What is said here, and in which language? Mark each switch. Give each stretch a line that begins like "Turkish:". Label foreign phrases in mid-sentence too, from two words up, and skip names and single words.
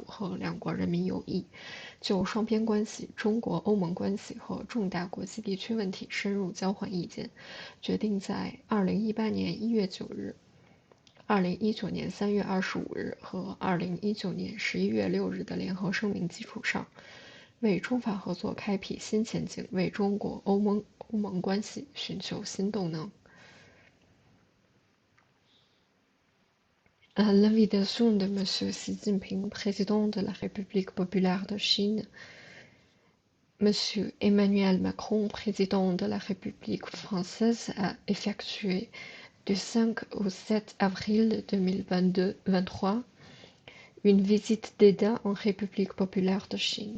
Chinese: 和两国人民友谊，就双边关系、中国欧盟关系和重大国际地区问题深入交换意见，决定在2018年1月9日。2019年3月25日和2019年11月6日的联合声明基础上，为中法合作开辟新前景，为中国欧盟关系寻求新动能。
French: À l'invitation de M. Xi Jinping, président de la République populaire de Chine, M. Emmanuel Macron, président de la République française, a effectué du 5 au 7 avril 2023 une visite d'État en République populaire de Chine.